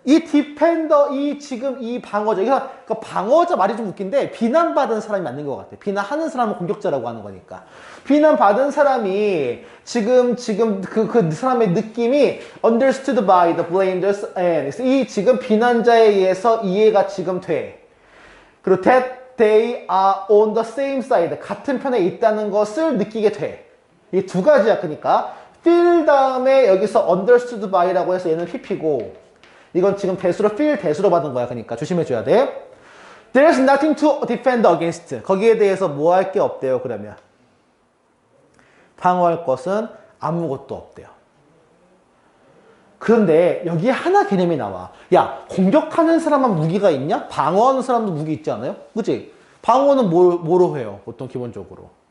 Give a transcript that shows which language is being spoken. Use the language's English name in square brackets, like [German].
[Korean] 이 defender, 지금 이 방어자. 그러니까 방어자 말이 좀 웃긴데 비난받은 사람이 맞는 것 같아. 비난하는 사람은 공격자라고 하는 거니까. 비난받은 사람이 지금 그 사람의 느낌이 [English] understood by the blamers and [Korean] 이 지금 비난자에 의해서 이해가 지금 돼. 그리고 [English] that they are on the same side. [Korean] 같은 편에 있다는 것을 느끼게 돼. 이 두 가지야. 그러니까 feel 다음에 여기서 [English] understood by [Korean] 라고 해서 얘는 pp고 이건 지금 대수로 feel 대수로 받은 거야. 그러니까 조심해줘야 돼. [English] There's nothing to defend against. [Korean] 거기에 대해서 뭐 할 게 없대요. 그러면 방어할 것은 아무것도 없대요. 그런데 여기에 하나 개념이 나와. 야, 공격하는 사람만 무기가 있냐? 방어하는 사람도 무기 있지 않아요? 그치? 방어는 뭐로 해요? 보통 기본적으로.